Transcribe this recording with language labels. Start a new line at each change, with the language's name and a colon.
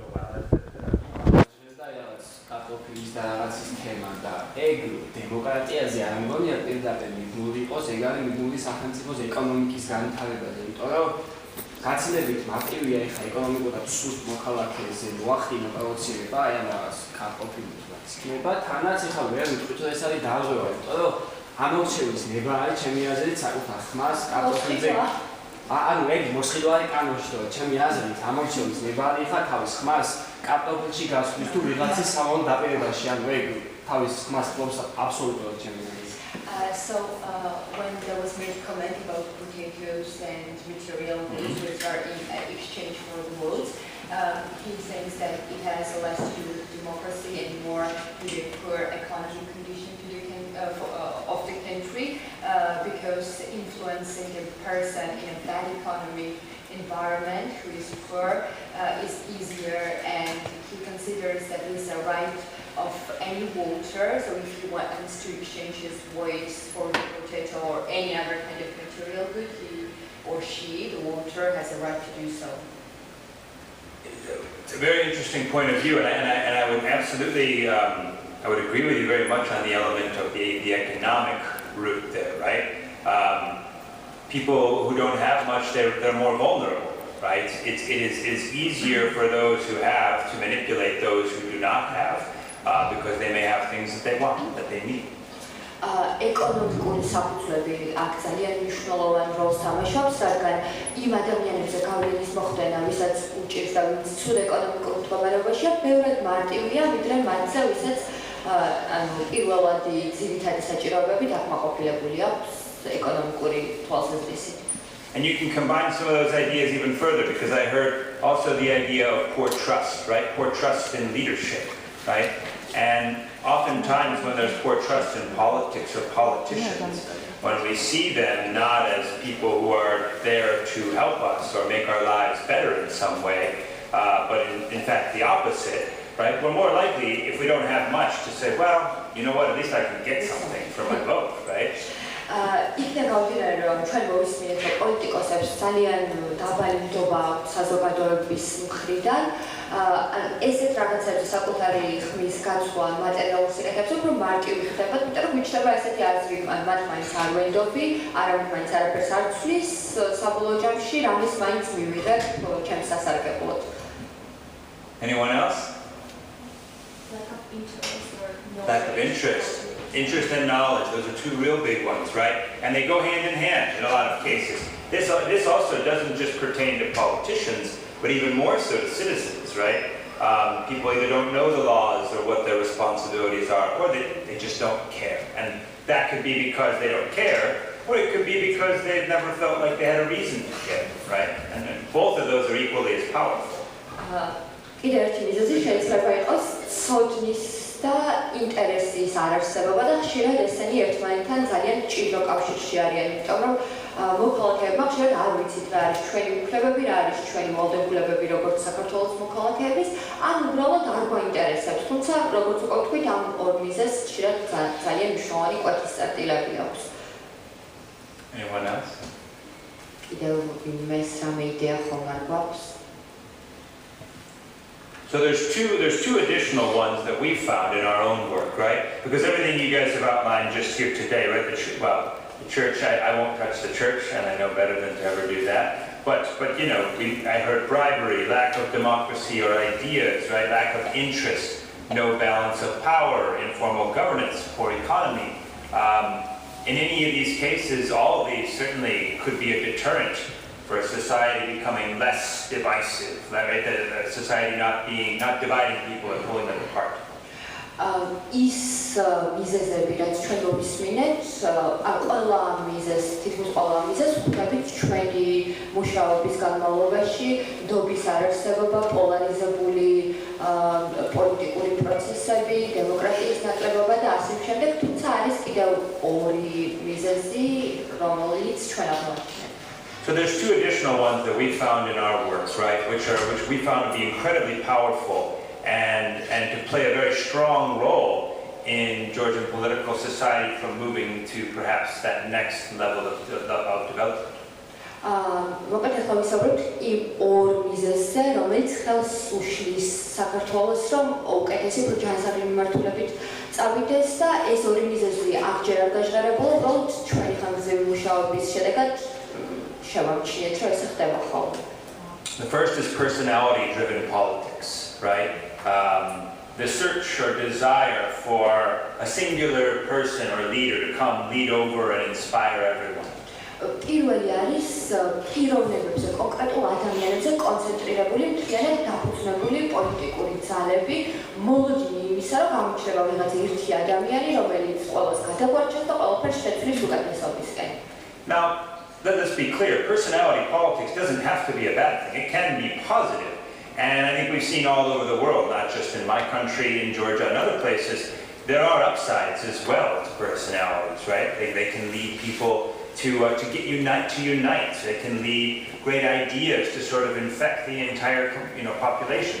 Georgian: კარტოფილის და რაღაცის თემა და ეგ დემოკრატიაზე არ მგონია პირდაპირ მიგნული იყოს, ეგ არის მიგნული სახელმწიფოს ეკონომიკის განვითარებაზე, იმიტომ რომ გაცილებით მარტივია ეხლა ეკონომიკურად სუსტ მოქალაქეზე მოახდინო პროცესება, აი ამ რაღაც კარტოფილის გაცილება, თანაც ეხლა ვერ ვიტყვით რომ ეს არის დარღვევა, იმიტომ რომ ამორჩევის ნება არის ჩემი აზრით საკუთარ ხმას კარტოფილზე ანუ ეგ მოსყიდვა არის კანონში, რომ ჩემი აზრით ამორჩევის ნება არის ეხლა თავის ხმას კარტოფილში გასვლის თუ ვიღაცის სამონ დაპირებაში, ანუ ეგ თავის ხმას ფლობს აბსოლუტურად ჩემი აზრით.
English: So when there was made comment about potatoes and material goods which are in exchange for the votes, he says that it has less to do with democracy and more to do with poor economic condition of the country, because influencing a person in a bad economic environment who is poor is easier, and he considers that it is a right of any voter. So if he wants to exchange his voice for the potato or any other kind of material good, he or she, the voter, has a right to do so. It's a very interesting point of view, and I would absolutely, I would agree with you very much on the element of the economic root there, right? People who don't have much, they're more vulnerable, right? It is easier for those who have to manipulate those who do not have, because they may have things that they want, that they need.
Georgian: ეკონომიკური საფუძვლები აქ ძალიან მნიშვნელოვან როლს თამაშობს, რადგან იმ ადამიანებზე გავლენის მოხდენა, ვისაც უჭირს და ვინც ცუდ ეკონომიკურ მდგომარეობაშია, ბევრად მარტივია, ვიდრე მათზე, ვისაც პირველადი ძირითადი საჭიროებები დაკმაყოფილებული აქვს ეკონომიკური თვალსაზრისით.
English: And you can combine some of those ideas even further, because I heard also the idea of poor trust, right? Poor trust in leadership, right? And oftentimes when there's poor trust in politics or politicians, when we see them not as people who are there to help us or make our lives better in some way, but in fact the opposite, right? We're more likely, if we don't have much, to say, well, you know what, at least I can get something for my vote, right?
Georgian: იქნა გავდივარ რომ ჩვენ მოვისმინეთ რომ პოლიტიკოსებს ძალიან დაბალი ნდობა აქვს საზოგადოების მხრიდან ესეთ რაღაცებზე საკუთარი ხმის გაცვლა მატერიალურ სიკეთებს უფრო მარტივი ხდებათ, იმიტომ რომ მიჩნდება ესეთი აზრი, მათ მაინც არ ვენდობი, არავინ მაინც არაფერს არ ცვლის საბოლოო ჯამში, რამის მაინც მივიღებ ჩემს სასარგებლოდ.
English: Anyone else? Lack of interest or knowledge. Lack of interest. Interest and knowledge, those are two real big ones, right? And they go hand in hand in a lot of cases. This also doesn't just pertain to politicians, but even more so to citizens, right? People either don't know the laws or what their responsibilities are, or they just don't care. And that could be because they don't care, or it could be because they've never felt like they had a reason to care, right? And both of those are equally as powerful.
Georgian: კიდევ ერთი მიზეზი შეიძლება იყოს სოდნის და ინტერესის არარსებობა და ხშირად ესენი ერთმანეთთან ძალიან მჭიდრო კავშირში არიან, იმიტომ რომ მოქალაქეებმა ხშირად არ ვიცით რა არის ჩვენი უფლებები, რა არის ჩვენი ვალდებულებები როგორც საქართველოს მოქალაქეების, ან უბრალოდ არ გვაინტერესებს, თუმცა როგორც უკვე ვთქვით, ამ ორ მიზეზს ხშირად ძალიან მნიშვნელოვანი კვეთის წერტილები აქვს.
English: Anyone else?
Georgian: კიდევ ვინმეს რამე იდეა ხომ არ გვაქვს?
English: So there's two additional ones that we found in our own work, right? Because everything you guys have outlined just here today, right? The church, I won't touch the church, and I know better than to ever do that. But you know, I heard bribery, lack of democracy or ideas, right? Lack of interest, no balance of power, informal governance, poor economy. In any of these cases, all of these certainly could be a deterrent for a society becoming less divisive, right? A society not dividing people and pulling them apart.
Georgian: ის მიზეზები, რაც ჩვენ მოვისმინეთ, ყველა მიზეზს, თითქმის ყველა მიზეზს ხვდებით ჩვენი მუშაობის განმავლობაში, ნდობის არარსებობა, პოლარიზებული პოლიტიკური პროცესები, დემოკრატიის ნაკლებობა და ასე შემდეგ, თუმცა არის კიდევ ორი მიზეზი, რომელიც ჩვენ აღმოაჩინეთ.
English: So there's two additional ones that we found in our works, right, which we found to be incredibly powerful and to play a very strong role in Georgian political society from moving to perhaps that next level of development.
Georgian: Მოკლედ ახლა ვისაუბრებთ იმ ორ მიზეზზე, რომელიც ხელს უშლის საქართველოს, რომ უკეთესი ჯანსაღი მიმართულებით წავიდეს და ეს ორი მიზეზი აღჯერ არ გაჟღერებულა, უბრალოდ ჩვენი ხანგრძლივი მუშაობის შედეგად შევამჩნიეთ, რომ ეს ხდება ხოლმე.
English: The first is personality-driven politics, right? The search or desire for a singular person or leader to come lead over and inspire everyone.
Georgian: პირველი არის პიროვნებებზე, კონკრეტულ ადამიანებზე კონცენტრირებული, მთლიანად დაფუძნებული პოლიტიკური ძალები, მოლოდინი იმისა, რომ გამოჩნდება ვიღაც ერთი ადამიანი, რომელიც ყველას გადაგვარჩენს და ყველაფერს შეცვლის უკეთესობისკენ.
English: Now, let us be clear, personality politics doesn't have to be a bad thing. It can be positive. And I think we've seen all over the world, not just in my country, in Georgia, and other places, there are upsides as well to personalities, right? They can lead people to get unite. They can lead great ideas to sort of infect the entire population.